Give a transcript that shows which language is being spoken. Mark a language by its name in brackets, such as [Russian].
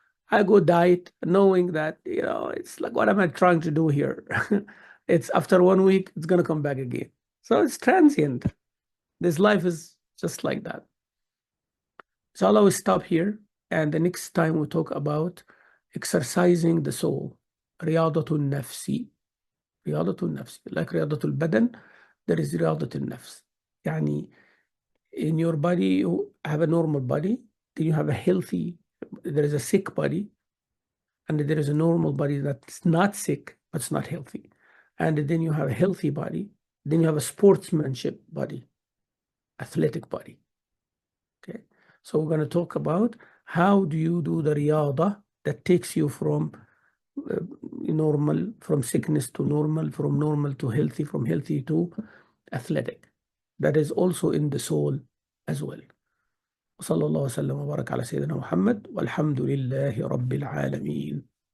[English] I go diet knowing that, it's like, what am I trying to do here? It's after 1 week, it's going to come back again. So it's transient. This life is just like that. So I'll always stop here. And the next time we talk about exercising the soul. [Arabic] رياضة النفس. رياضة النفس. Like رياضة البدن, there is رياضة النفس. [English] يعني in your body, you have a normal body, then you have a healthy, there is a sick body, and there is a normal body that's not sick, but it's not healthy. And then you have a healthy body, then you have a sportsmanship body, athletic body. Okay, so we're going to talk about how do you do the riyada that takes you from normal, from sickness to normal, from normal to healthy, from healthy to athletic. That is also in the soul as well. [Arabic] وصلى الله وسلم وبارك على سيدنا محمد والحمد لله رب العالمين.